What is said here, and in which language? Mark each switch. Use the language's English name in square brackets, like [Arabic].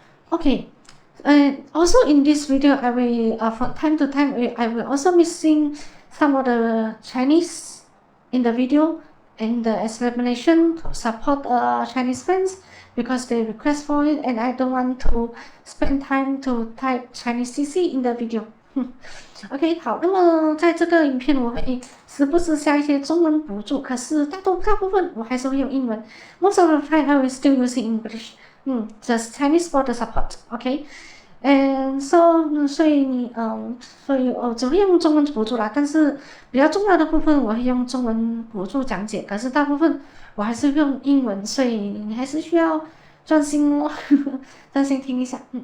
[English] Okay, and also in this video, I will from time to time I will also missing some of the Chinese in the video in the explanation to support Chinese friends because they request for it, and I don't want to spend time to type Chinese CC in the video. [Chinese] OK， 好，那么在这个影片我会时不时下一些中文补助，可是大部分我还是会用英文。 [English] Most of the time I will still using English. Just Chinese for the support, OK? And so [Chinese] 所以只会用中文补助啦，但是比较重要的部分我会用中文补助讲解，可是大部分我还是用英文，所以你还是需要专心哦，专心听一下。